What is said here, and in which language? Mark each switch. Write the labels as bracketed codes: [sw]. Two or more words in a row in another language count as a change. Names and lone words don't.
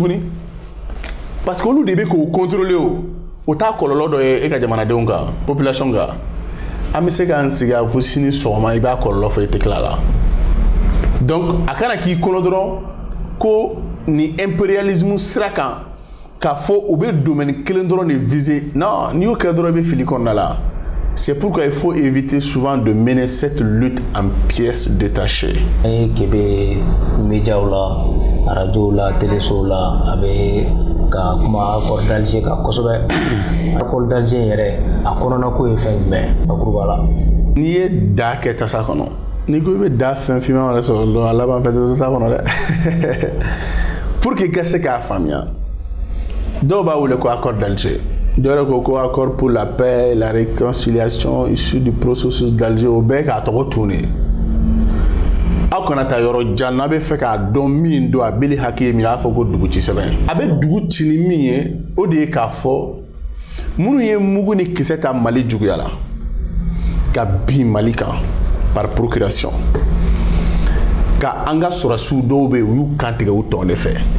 [bm] tuguni [fr] parce que [bm] olu de bɛ k'o contrôler o t'a kɔlɔlɔ dɔ ye e ka jamanadenw kan population kan an bɛ se k'an sigi a fo sini sɔgɔma i b'a kɔlɔlɔ fɔ i tɛ tila la donc a kana k'i kɔnɔ dɔrɔn ko ni impérialisme sira kan k'a fɔ u bɛ domaine kelen dɔrɔn de viser non n'i y'o kɛ dɔrɔn i bɛ fili kɔnɔna la [fr] c'est pourquoi il faut éviter souvent de mener cette lutte en pièces détachées. [bm] Kebe médias la radio la télé la abe ka kuma [fr] accord d'Alger [bm] ka kosɛbɛ [fr] accord d'Alger [bm] yɛrɛ a kɔnɔna ko ye fɛn jumɛn bakuruba la n'i ye da kɛ tasa kɔnɔ n'i ko i bɛ da fɛn finman wɛrɛ sɔrɔ dɔrɔn a laban fɛn tɛ tasa kɔnɔ dɛ [fr] pour que [bm] i ka se k'a faamuya dɔw b'a wele ko [fr] accord d'Alger [bm] dɔw yɛrɛ ko [fr] accord pour la paix et la réconciliation issu du processus d'Alger [bm] o bɛɛ k'a tɔgɔ tun de aw kana taa yɔrɔ jan n'a bɛ fɛ k'a dɔn min don a bɛli hakɛ ye min a b'a fɔ ko dugu ci sɛbɛn a bɛ dugu ci ni min ye o de ye k'a fɔ minnu ye mugu ni kisɛ ta Mali juguya la ka bin Mali kan [fr] par procuration [bm] ka an ka sɔrɔsiw dɔw bɛ yen u y'u kan tigɛ u tɔn de fɛ